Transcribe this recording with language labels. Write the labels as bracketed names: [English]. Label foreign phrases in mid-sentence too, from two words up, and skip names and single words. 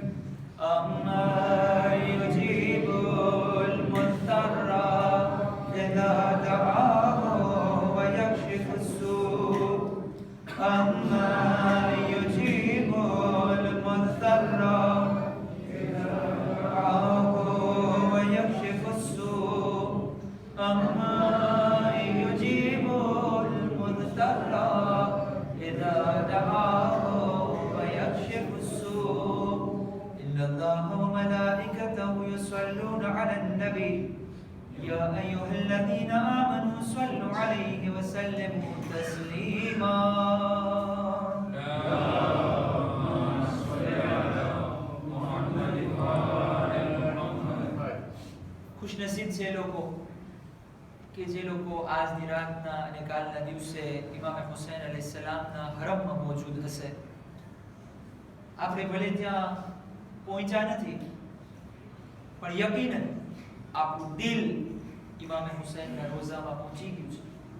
[Arabic] أمّن يجيب المضطر إذا دعاه ويكشف السوء. أمّن يجيب المضطر إذا دعاه ويكشف السوء. أما يجيب المضطر إذا دعاه ويكشف السوء النبي يا أيها الذين آمنوا صلوا عليه وسلموا تسليما [Gujarati] खुशनसीब છે લોકો કે જે લોકો આજની રાતના અને કાલના દિવસે ઇમામ હુસૈન અલૈહિસ્સલામના હરમમાં મોજૂદ હશે. આપણે ભલે ત્યાં પહોંચ્યા નથી પણ યકીનન આપણું દિલ ઇમામ હુસૈનના રોઝામાં પહોંચી ગયું છે.